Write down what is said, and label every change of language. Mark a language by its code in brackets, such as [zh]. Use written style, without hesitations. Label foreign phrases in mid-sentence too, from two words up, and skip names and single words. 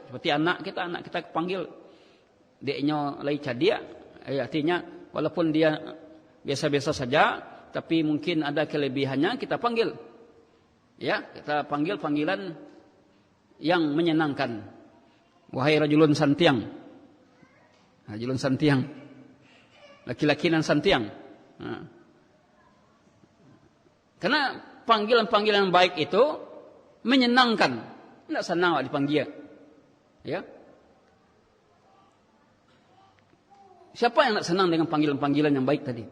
[id] Seperti anak kita panggil deknya [min] lai cadia, [id] artinya walaupun dia biasa-biasa saja, tapi mungkin ada kelebihannya, kita panggil. Ya, kita panggil panggilan yang menyenangkan. Wahai rajulun santiang. Rajulun santiang. [min] Laki-laki nan santiang. [id] Nah. Karena panggilan-panggilan baik itu menyenangkan. Tidak senang dipanggil. Ya. Siapa yang tidak senang dengan panggilan-panggilan yang baik tadi?